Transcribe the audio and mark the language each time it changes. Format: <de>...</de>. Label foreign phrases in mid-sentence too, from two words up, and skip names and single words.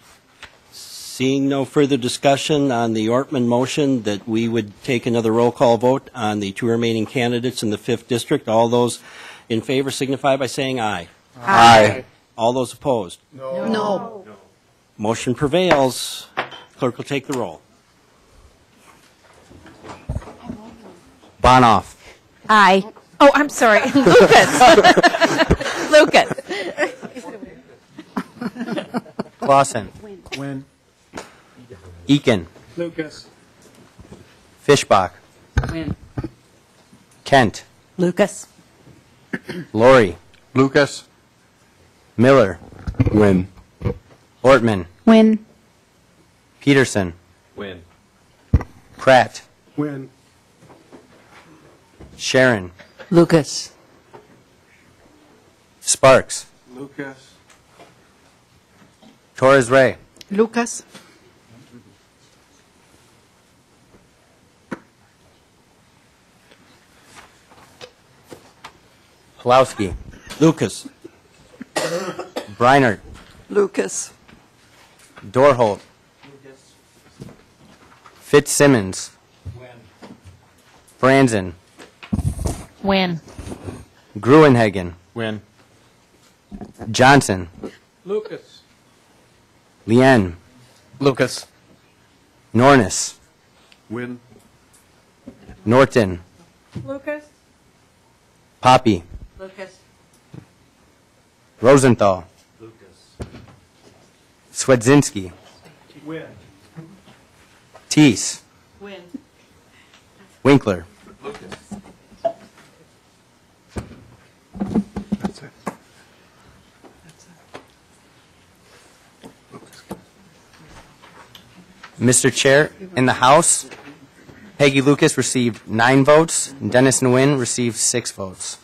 <en>Seeing no further discussion on the Ortman motion that we would take another roll call vote on the 2 remaining candidates in the 5th District, all those in favor signify by saying aye. Aye. All those opposed? No. Motion prevails. Clerk will take the roll. Bonoff. Aye. Oh, I'm sorry. Lucas. Lucas. Clausen. Win. Eakin. Lucas. Fishbach. Win. Kent. Lucas. Lori. Lucas. Miller. Win. Ortman. Win. Peterson. Win. Pratt. Win. Sharon. Lucas. Sparks. Lucas. Torres Ray. Lucas? Pulowski. Lucas. Breinert. Lucas. Dorholt. Fitzsimmons. Franzen. Win. Gruenhagen. Win. Johnson. Lucas. Lien. Lucas. Nornis. Win. Norton. Lucas. Poppy. Lucas. Rosenthal. Swedzinski. Win. Teese. Win. Winkler. That's it. Mr. Chair, in the House, Peggy Lucas received 9 votes, and Dennis Nguyen received 6 votes.</en>